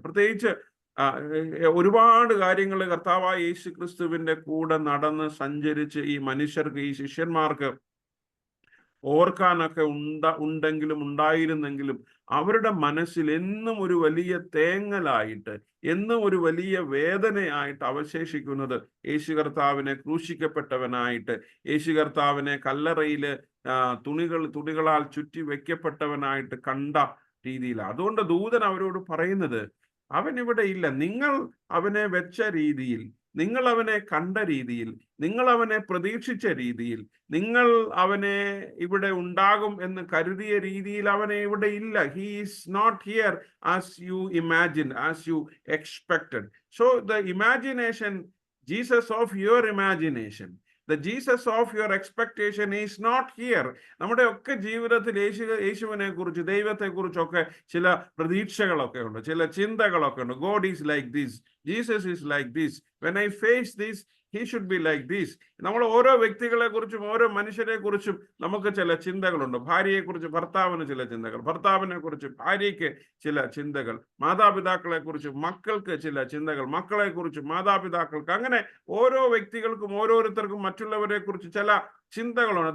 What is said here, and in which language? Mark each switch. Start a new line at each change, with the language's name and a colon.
Malayalam: പ്രത്യേകിച്ച് ഒരുപാട് കാര്യങ്ങൾ കർത്താവായ യേശു ക്രിസ്തുവിന്റെ കൂടെ നടന്ന് സഞ്ചരിച്ച് ഈ മനുഷ്യർക്ക്, ഈ ശിഷ്യന്മാർക്ക് ഓർക്കാനൊക്കെ ഉണ്ടായിരുന്നെങ്കിലും അവരുടെ മനസ്സിൽ എന്നും ഒരു വലിയ തേങ്ങലായിട്ട്, എന്നും ഒരു വലിയ വേദനയായിട്ട് അവശേഷിക്കുന്നത് യേശു കർത്താവിനെ ക്രൂശിക്കപ്പെട്ടവനായിട്ട്, യേശു കർത്താവിനെ കല്ലറയില് തുണികളാൽ ചുറ്റി വെക്കപ്പെട്ടവനായിട്ട് കണ്ട രീതിയിലാണ്. അതുകൊണ്ട് ദൂതൻ അവരോട് പറയുന്നത്, അവൻ ഇവിടെ ഇല്ല. നിങ്ങൾ അവനെ വെച്ച രീതിയിൽ, നിങ്ങൾ അവനെ കണ്ട രീതിയിൽ, നിങ്ങൾ അവനെ പ്രതീക്ഷിച്ച രീതിയിൽ, നിങ്ങൾ അവനെ ഇവിടെ ഉണ്ടാകും എന്ന് കരുതിയ രീതിയിൽ അവനെ ഇവിടെ ഇല്ല.
English: He is not here as you imagined, as you expected. So the imagination, Jesus of your imagination, the Jesus of your expectation is not here.
Malayalam: നമ്മുടെ ഒക്കെ ജീവിതത്തിൽ യേശുവിനെ കുറിച്ച്, ദൈവത്തെ കുറിച്ചൊക്കെ ചില പ്രതീക്ഷകളൊക്കെ ഉണ്ട്, ചില ചിന്തകളൊക്കെ ഉണ്ട്.
English: God is like this, Jesus is like this, when I face this he should be like this.
Malayalam: നമ്മൾ ഓരോ വ്യക്തികളെ കുറിച്ചും ഓരോ മനുഷ്യരെ കുറിച്ചും നമുക്ക് ചില ചിന്തകളുണ്ട്. ഭാര്യയെ കുറിച്ച് ഭർത്താവിന് ചില ചിന്തകൾ, ഭർത്താവിനെ കുറിച്ച് ഭാര്യയ്ക്ക് ചില ചിന്തകൾ, മാതാപിതാക്കളെ കുറിച്ച് മക്കൾക്ക് ചില ചിന്തകൾ, മക്കളെ കുറിച്ച് മാതാപിതാക്കൾക്ക്, അങ്ങനെ ഓരോ വ്യക്തികൾക്കും ഓരോരുത്തർക്കും മറ്റുള്ളവരെ കുറിച്ച് ചില ചിന്തകളുണ്ട്.